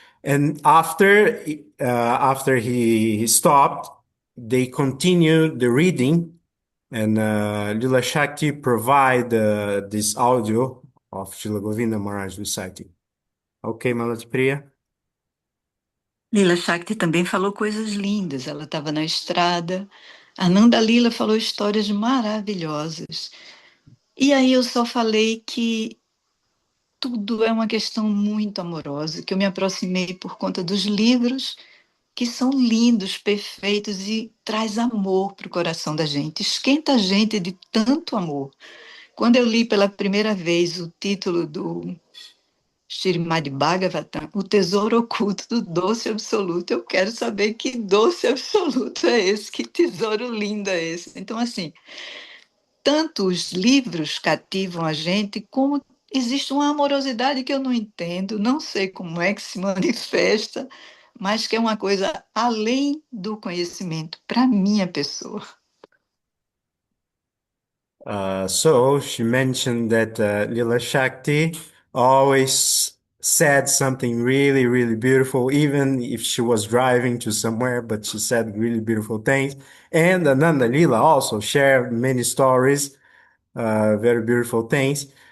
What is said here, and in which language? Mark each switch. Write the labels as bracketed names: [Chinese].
[English] And after he stopped, they continued the reading, and Lila Shakti provide this audio of Srila Govinda Maharaj reciting. Okay, Malati Priya? [Portuguese] Lila Shakti também falou coisas lindas. Ela estava na estrada. A Nanda Lila falou histórias maravilhosas. E aí eu só falei que tudo é uma questão muito amorosa, que eu me aproximei por conta dos livros, que são lindos, perfeitos e traz amor para o coração da gente, esquenta a gente de tanto amor. Quando eu li pela primeira vez o título do Srimad Bhagavatam, o tesouro oculto do doce absoluto, eu quero saber que doce absoluto é esse, que tesouro lindo é esse. Então, assim, tanto os livros cativam a gente, como existe uma amorosidade que eu não entendo, não sei como é que se manifesta, mas que é uma coisa além do conhecimento para minha pessoa. [English] So she mentioned that Lila Shakti always said something really, really beautiful, even if she was driving to somewhere, but she said really beautiful things. And Ananda Lila also shared many stories, very beautiful things.